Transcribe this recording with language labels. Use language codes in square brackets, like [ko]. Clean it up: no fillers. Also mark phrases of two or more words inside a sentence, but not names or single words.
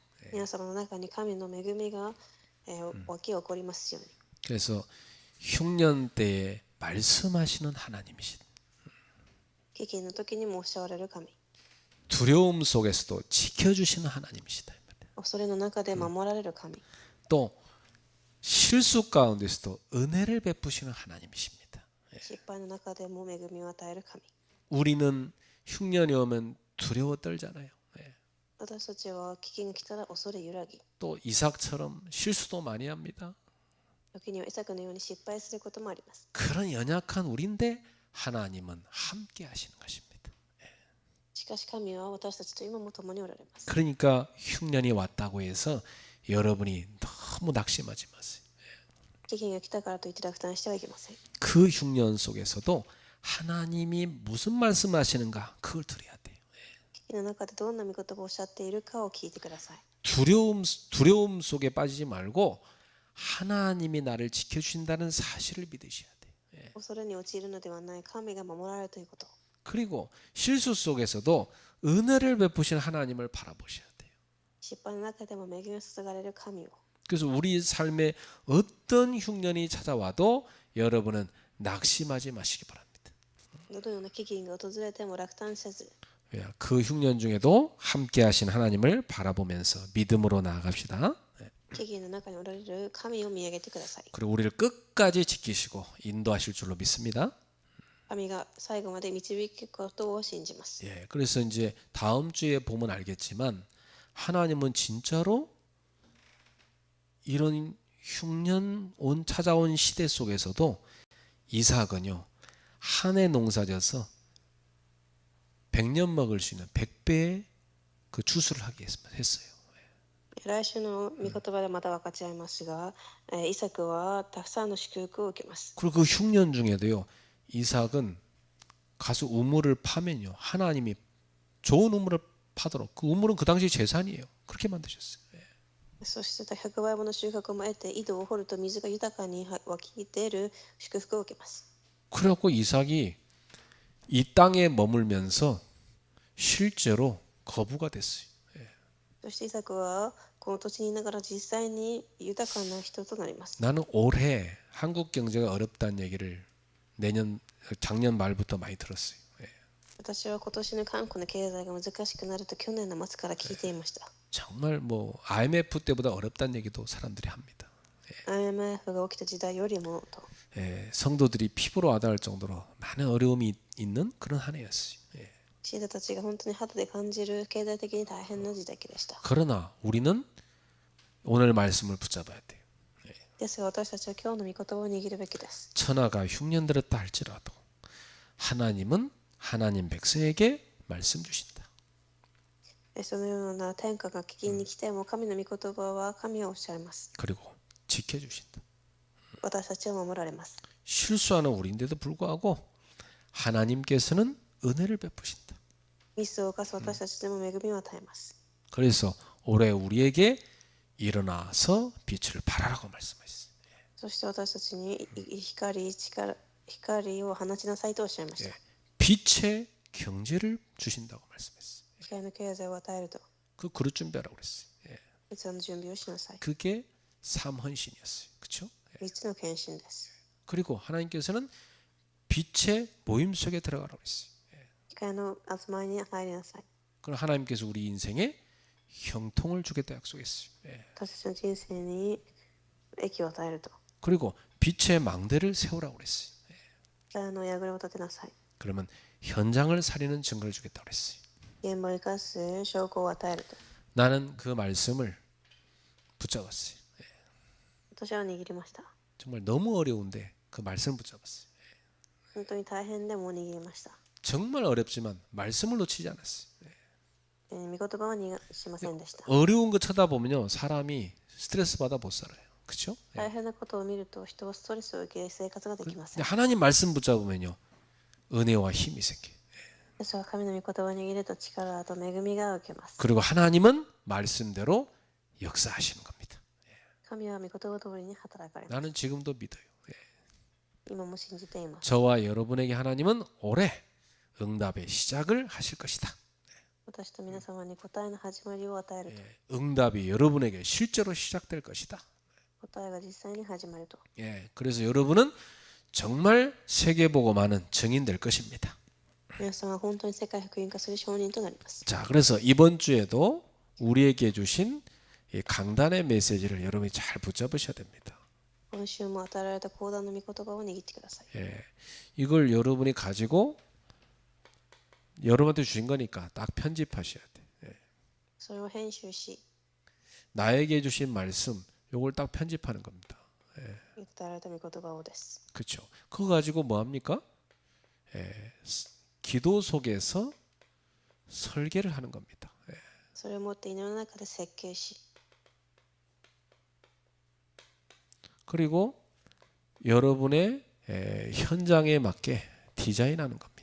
[ja] 皆様の中に神の恵みが、湧き起こりますように。 [ko] 그래서 흉년 때에 말씀하시는 하나님이신 [ja] 飢饉の時にもおっしゃられる神、 [ko] 두려움 속에서도 지켜주시는 하나님이시다. [ja] 恐れの中で守られる神、 [ko] 또 실수 가운데서도 은혜를 베푸시는 하나님이십니다. [ja] 失敗の中でも恵みを与える神。 [ko] 우리는 흉년이 오면 두려워 떨잖아요. [ja] 私たちは飢饉が来たら恐れ揺らぎ、 [ko] 또 이삭처럼 실수도 많이 합니다. [ja] 時にはイサクのように失敗することもあります。 [ko] 그런 연약한 우리인데 하나님은 함께 하시는 것입니다. [ja] しかし神は私たちと今も共におられます。 [ko] 그러니까 흉년이 왔다고 해서 여러분이 너무 낙심하지 마세요. [ja] 飢饉が来たからといって落胆してはいけません。 [ko] 그 흉년 속에서도 하나님이 무슨 말씀하시는가 그걸 들어야 돼요. [ja] 飢饉の中でどんな御言葉をおっしゃっているかを聞いてください。 [ko] 두려움 속에 빠지지 말고 하나님이 나를 지켜주신다는 사실을 믿으셔야 돼요. [ja] 恐れに陥るのではない、神が守られるということ。 [ko] 그리고 실수 속에서도 은혜를 베푸신 하나님을 바라보셔야 돼요. [ja] 失敗の中でも恵みを注がれる神を。 [ko] 그래서 우리 삶에 어떤 흉년이 찾아와도 여러분은 낙심하지 마시기 바랍니다. [ja] どのような飢饉が訪れても落胆せず、 [ko] 그 흉년 중에도 함께 하신 하나님을 바라보면서 믿음으로 나아갑시다. [ja] 飢饉の中におられる神を見上げてください。 [ko] 그리고 우리를 끝까지 지키시고 인도하실 줄로 믿습니다. [ja] 神が最後まで導くことを信じます。 [ko] 예, 그래서 이제 다음 주에 보면 알겠지만 하나님은 진짜로 이런 흉년 찾아온 시대 속에서도 이삭은요 한 해 농사져서 100년 먹을 수 있는 100배의 그 추수를 하게 했어요. [ja] 来週の御言葉でまた分かち合いますが、イサクはたくさんの祝福を受けます。 [ko] 그리고 그 흉년 중에도요 이삭은 가서 우물을 파면요 하나님이 좋은 우물을 파도록 그 우물은 그 당시 재산이에요. 그렇게 만드셨어요. [ja] そして100倍もの収穫も得て井戸を掘ると水が豊かに湧き出る祝福を受けます。 [ko] 그래갖고 이삭이 이 땅에 머물면서 실제로 거부가 됐어요. [ja] そしてイサクはこの土地にいながら実際に豊かな人となります。 [ko] 나는 올해 한국 경제가 어렵다는 얘기를 작년 말부터 많이 들었어요. [ja] 私は今年の韓国の経済が難しくなると去年の末から聞いていました。 [ko] 정말 뭐 IMF 때보다 어렵다는 얘기도 사람들이 합니다. [ja] IMF が起きた時代よりもと、 [ko] 성도들이 피부로 와닿을 정도로 많은 어려움이 있는 그런 한 해였어요. [ja] 信者たちが本当に肌で感じる経済的に大変な時代でした。 [ko] 그러나 우리는 오늘 말씀을 붙잡아야 돼요. [ja] ですが私たちは今日の御言葉を握るべきです。 [ko] 천하가 흉년 들었다 할지라도 하나님은 하나님 백성에게 말씀 주신다. [ja] そのような天下が危機に来ても神の御言葉は神はおっしゃいます。 [ko] 그리고 지켜주신다. [ja] 私たちを守られます。 [ko] 실수하는 우리인데도 불구하고 하나님께서는 은혜를 베푸신다. [ja] ミスを犯す私たちでも恵みを与えます。 [ko] 그래서 올해 우리에게 일어나서 빛을 발하라고 말씀하셨어요. [ja] そして私たちに光を放ちなさいとおっしゃいました。 [ko] 빛의 경제를 주신다고 말씀했어요. [ja] 光の経済を与えると、 [ko] 그 그릇 준비하라고 그랬어요. [ja] 器の準備をしなさい。 [ko] 그게 삼헌신이었어요. 그렇죠? [ja] 3 つの献身です。 [ko] 그리고 하나님께서는 빛의 모임 속에 들어가라고 했어요. [ja] 光の集まりに入りなさい。 [ko] 그럼 하나님께서 우리 인생에 형통을 주겠다 약속했어요. [ja] 私たちの人生に益を与えると。 [ko] 그리고 빛의 망대를 세우라고 그랬어요. [ja] 光の櫓を立てなさい。 [ko] 그러면 현장을 살리는 증거를 주겠다고 그랬어요. [ja] 現場を生かす証拠を与えると。 [ko] 나는 그 말씀을 붙잡았어요. [ja] 私は握りました。 [ko] 정말 너무 어려운데 그 말씀을 붙잡았어요. [ja] 本当に大変でも握りました。 [ko] 정말 어렵지만 말씀을 놓치지 않았어요. [ja] 御言葉は逃がしませんでした。 [ko] 어려운 거 쳐다보면요 사람이 스트레스 받아 못 살아요. 그렇죠? [ja] 大変なことを見ると人はストレスを受け生活ができません。 [ko] 하나님 말씀 붙잡으면요 은혜와 힘이 생겨요. [ja] ですが神の御言葉を握ると力と恵みが受けます。 [ko] 그리고 하나님은 말씀대로 역사하시는 겁니다. [ja] 神は御言葉通りに働かれます。 [ko] 나는 지금도 믿어요. [ja] 今も信じています。 [ko] 저와 여러분에게 하나님은 올해 응답의 시작을 하실 것이다. [ja] 私と皆様に答えの始まりを与えると。 [ko] 예, 응답이 여러분에게 실제로 시작될 것이다. [ja] 答えが実際に始まると。 [ko] 예, 그래서 여러분은 정말 세계복음하는 증인 될 것입니다. [ja] 皆さんは本当に世界福音化する証人となります。 [ko] 자, 그래서 이번 주에도 우리에게 주신 이 강단의 메시지를 여러분이 잘 붙잡으셔야 됩니다. [ja] 今週も与えられた講談の御言葉を握ってください。 [ko] 예, 이걸 여러분이 가지고 여러분한테 주신 거니까 딱 편집하셔야 돼. 예. [ja] それを編集し、 [ko] 나에게 주신 말씀, 요걸 딱 편집하는 겁니다. [ja] 与えられた御言葉をです。 [ko] 그렇죠. 그거 가지고 뭐 합니까? 예, 기도 속에서 설계를 하는 겁니다. 예. [ja] それを持って祈りの中で設計し、 [ko] 그리고 여러분의 현장에 맞게 디자인하는 겁니다.